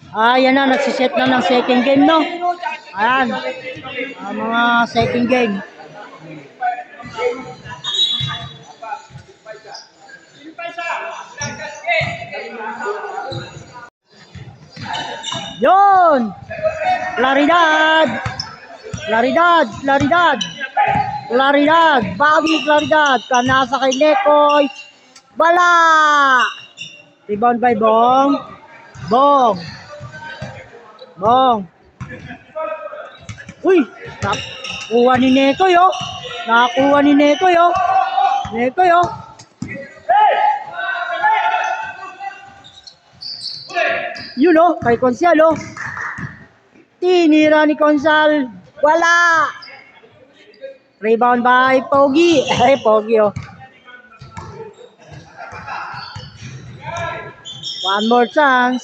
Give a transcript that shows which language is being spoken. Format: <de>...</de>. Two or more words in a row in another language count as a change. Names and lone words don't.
<tl>Yan na, nagsiset na ng</tl> <en>second game,</en> <tl>no? Ayan. Mga</tl> <en>second game.</en> <tl>Yon! Claridad! Claridad! Claridad! Claridad! Bobby Claridad! Kanasa kay Nekoy! Bala!</tl> <en>Rebound by Bong.</en> <tl>Bong! Bong! Uy! Nakuha ni Nekoy, oh! Nakuha ni Nekoy, oh! Nekoy, oh! Yun, oh! Kay Consal, oh! Tinira ni Consal! Wala!</tl> <en>Rebound by Pogi!</en> <tl>Eh, Pogi, oh!</tl> <en>One more chance.</en>